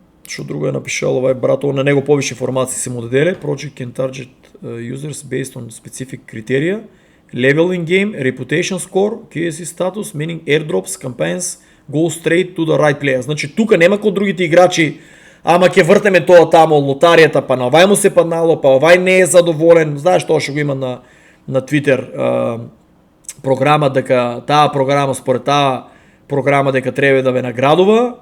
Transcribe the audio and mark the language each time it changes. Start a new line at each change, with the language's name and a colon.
Macedonian: Што друго е напишал овај брато, на него повише информации се му доделе.
English: Project can target users based on specific criteria, level in game, reputation score, KSC status, meaning airdrops, campaigns, go straight to the right player.
Macedonian: Значи тука нема како другите играчи, ама ќе вртеме тоа тамо лотаријата, па на овај му се паднало, па овај не е задоволен. Знаеш тоа што го има на Twitter програма, дека таа програма според таа програма дека треба да ве наградува.